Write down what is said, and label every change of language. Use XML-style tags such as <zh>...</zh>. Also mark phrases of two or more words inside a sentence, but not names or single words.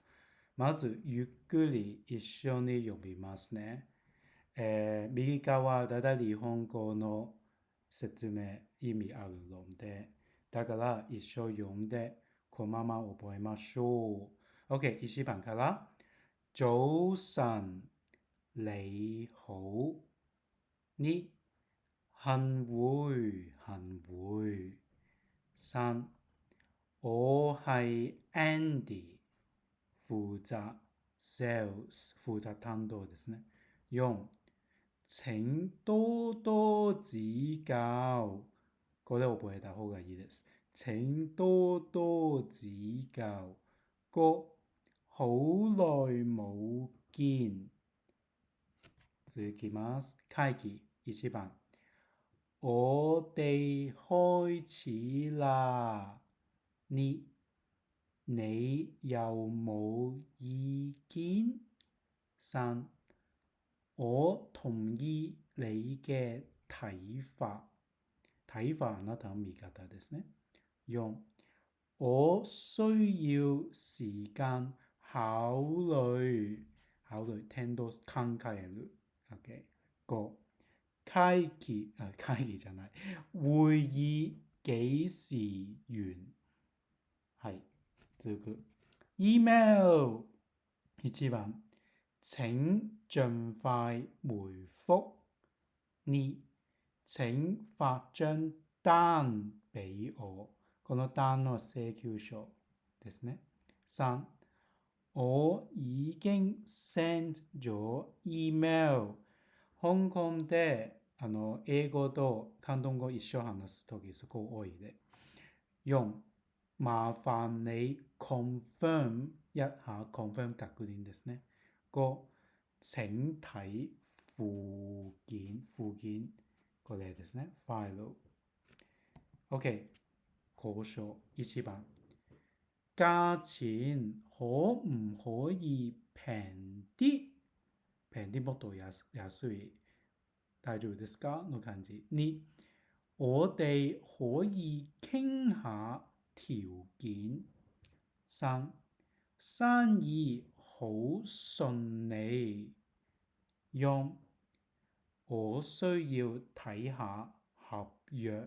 <ja>まず、ゆっくり一緒に読みますね。右側だだ日本語の説明意味あるので、だから一緒読んで、このまま覚えましょう。OK，1版から。</ja> <yue>早晨，你好。你幸會，幸會。3，我係 Andy，負責 sales，負責</yue> <ja>擔當ですね。</ja> <yue>4，請多多指教。</yue> <ja>これ覚えた方がいいです。</ja> <yue>請多多指教。5、好耐冇見。</yue> <ja>続きます。會議1番。</ja> <yue>我哋開始啦。2、你有冇意見？3、我同意你嘅睇法。</yue> <ja>睇法あなたの見方ですね。4、</ja> <yue>我需要時間考慮。考慮聽到</yue> <ja>考える。OK。5、會議じゃない。</ja> <yue>會議幾時完？</yue> <ja>はい。続く。email 1 番。</ja> <yue>請盡快回覆。2、請發張單俾我。</yue> <ja>この單の請求書ですね。3、</ja> <yue>我已經 send 咗 email。</yue> <ja>香港で英語と広東語一緒話すときすごい多いで。4、</ja> <yue>麻煩你 confirm 一下 confirm</yue> <ja>確認ですね。</ja> <yue>5、請睇附件。</yue> <ja>附件これですね。ファイル。OK。交渉1番。</ja> <yue>價錢可唔可以平啲？</yue> <ja>平啲もっと安い。大丈夫ですかの感じ。2、</ja> <yue>我哋可以傾下條件。3、生意好順利。4、我需要睇下合約。</yue>